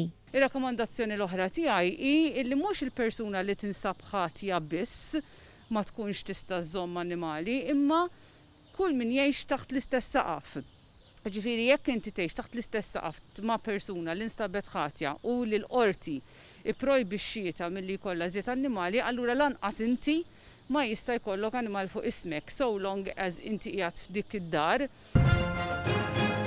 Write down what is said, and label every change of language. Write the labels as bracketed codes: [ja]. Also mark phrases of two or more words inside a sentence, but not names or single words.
[mt] Ir-rakkomandazzjoni l-oħra tiegħi hi li mhux il-persuna li tinstab ħatja biss ma tkunx tista' żomm annimali, imma kull min jgħix taħt l-istess saqaf. Ġifieri jekk inti tgħix taħt l-istess saqaf ma' persuna li nstabet ħatja u li l-Qorti ipprojbixxietha milli jkollha żied annimali, allura lanqas inti ma jista' jkollok animal fuq ismek [en] so long as [mt] inti qiegħed f'dik id-dar.